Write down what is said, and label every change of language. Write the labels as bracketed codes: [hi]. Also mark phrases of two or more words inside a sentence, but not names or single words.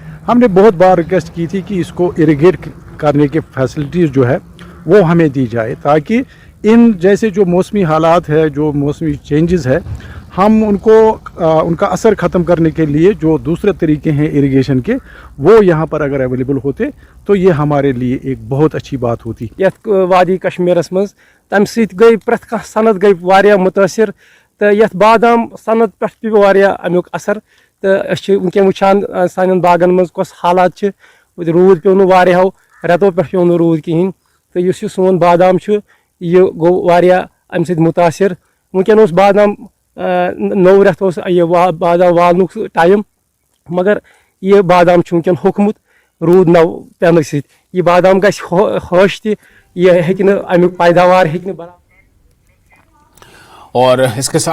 [ur] ہم نے بہت بار ریکویسٹ کی تھی کہ اس کو اریگیٹ کرنے کے فیسلٹیز جو ہے وہ ہمیں دی جائے، تاکہ ان جیسے جو موسمی حالات ہے، جو موسمی چینجز ہے، ہم ان کا اثر ختم کرنے کے لیے جو دوسرے طریقے ہیں اریگیشن کے، وہ یہاں پر اگر اویلیبل ہوتے تو یہ ہمارے لیے ایک بہت اچھی بات ہوتی۔ [ks] یت وادی کشمیرس مز تمہ سۭتۍ گئی پرٛٮ۪تھ کانٛہہ صنعت گئی واریاہ متٲثر، تہٕ یتھ بادام صنعت پٮ۪ٹھ پیوٚو واریاہ امیُک اثر۔ تہٕ أسۍ چھِ وٕنکٮ۪ن وٕچھان سانٮ۪ن باغن منٛز کۄس حالات چھِ۔ روٗد پیوٚو نہٕ واریاہو رٮ۪تو پٮ۪ٹھ پیوٚو نہٕ روٗد کِہیٖنۍ، تہٕ یُس یہِ سون بادام چھُ یہِ گوٚو واریاہ اَمہِ سۭتۍ مُتاثر۔ وٕنکٮ۪ن اوس بادام نوٚو رٮ۪تھ اوس یہِ بادام والنُک ٹایم، مگر یہِ بادام چھُ وٕنکٮ۪ن ہوٚکھمُت روٗد نو پٮ۪نہٕ سۭتۍ۔ یہِ بادام گژھِ ہٲش تہِ، یہِ ہیٚکہِ نہٕ امیُک پیداوار ہیٚکہِ نہٕ برابر۔ [ur] اور اس کے ساتھ